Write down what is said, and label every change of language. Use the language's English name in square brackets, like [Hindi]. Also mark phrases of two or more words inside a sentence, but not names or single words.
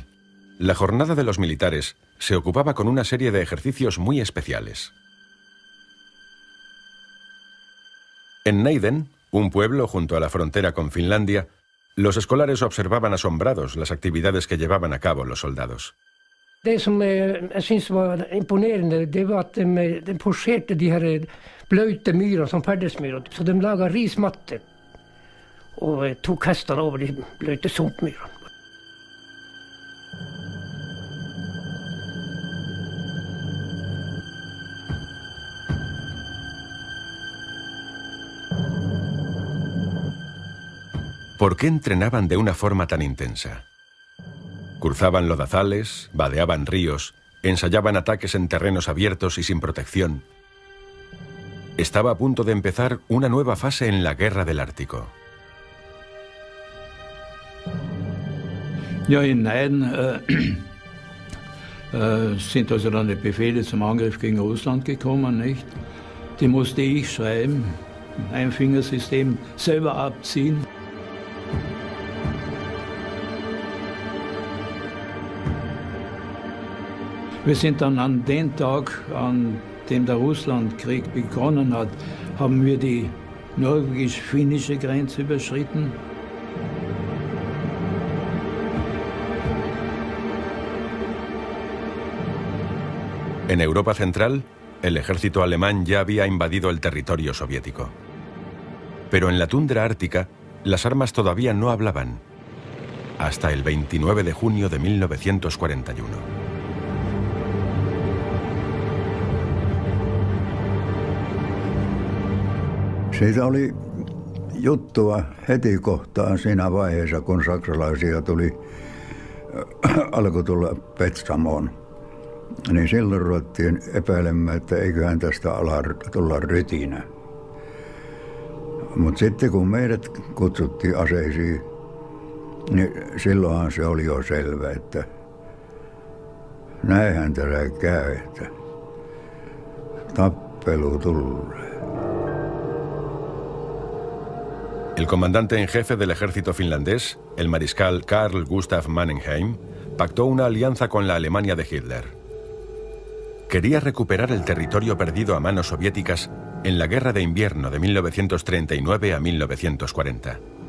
[Spanish] La jornada de los militares se ocupaba con una serie de ejercicios muy especiales. En Neiden, un pueblo junto a la frontera con Finlandia, los escolares observaban asombrados las actividades que llevaban a cabo los soldados. [Norwegian] Det som jeg synes var imponerende, det var at de forserte de her bløte myrer som perdesmyrer, så de laget rismatter og tok hestene over de bløte sumpmyrene. [Spanish] ¿Por qué entrenaban de una forma tan intensa? Cruzaban lodazales, vadeaban ríos, ensayaban ataques en terrenos abiertos y sin protección. Estaba a punto de empezar una nueva fase en la guerra del Ártico. [German] Ja, i Neiden sind also dann die Befehle zum Angriff gegen Russland gekommen, nicht? Die musste ich schreiben, ein Fingersystem selber abziehen. Wir sind dann an den Tag, an dem der Russlandkrieg begonnen hat, haben wir die norwegisch-finnische Grenze überschritten. [Spanish] En Europa Central, el ejército alemán ya había invadido el territorio soviético. Pero en la tundra ártica, las armas todavía no hablaban. Hasta el 29 de junio de 1941. [Finnish] Siitä oli juttua heti kohtaan siinä vaiheessa, kun saksalaisia alkoi tulla Petsamoon. Niin silloin ruvettiin epäilemään, että eiköhän tästä ala tulla rytinä. Mutta sitten kun meidät kutsuttiin aseisiin, niin silloinhan se oli jo selvä, että näinhän tässä käy, että tappelu tulee. [Spanish] El comandante en jefe del ejército finlandés, el mariscal Carl Gustaf Mannerheim, pactó una alianza con la Alemania de Hitler. Quería recuperar el territorio perdido a manos soviéticas en la Guerra de Invierno de 1939 a 1940.